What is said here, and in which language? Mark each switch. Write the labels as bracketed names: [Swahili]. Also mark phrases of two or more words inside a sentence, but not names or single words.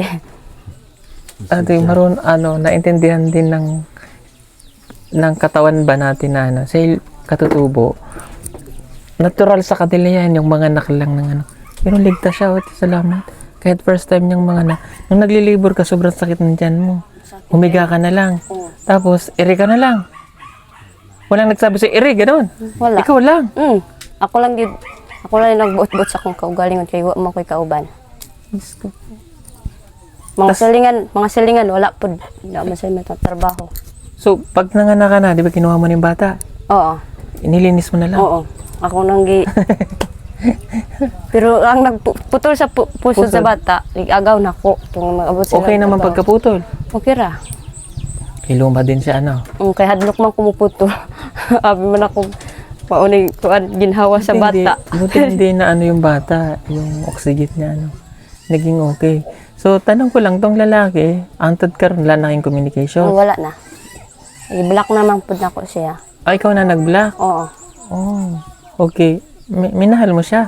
[Filipino] Ate, naintindihan din ng katawan ba natin na sa katutubo, natural sa kanila yan, yung mga anak lang ng Pero ligtas siya, salamat. Kahit [English] first time [Filipino] niyang mga anak. Nung naglilibor ka, sobrang sakit ng tiyan mo. Humiga ka na lang. Tapos, iri ka na lang. Walang nagsabi sa'yo, iri, gano'n. Wala. Ikaw lang. [Cebuano] Ako lang yung nagbuot-buot sa akong kaugalingon kay wa man ko'y kauban. Mga silingan, [Filipino] wala po. Hindi man sila trabaho. So, pag nanganak ka na, di ba kinuha mo ng bata? Oo. Inilinis mo na lang? Oo. [Cebuano] Ako nang Pero ang nagputol sa puso sa bata, agaw na ko. [Filipino] Okay naman pagkaputol? [Cebuano] Okay ra. Iluma din siya, Kay hadlok man kumuputol. Abi man ako paunay tuan ginhawa sa bata. [Filipino] Buti hindi na yung bata, yung oxygen niya, naging okay. So, tanong ko lang, tong lalaki, antod ka rin, wala na kayong communication? Wala na. I-block naman po na ko siya. Ikaw na nag-block? Oo. Oh, okay. Minahal mo siya?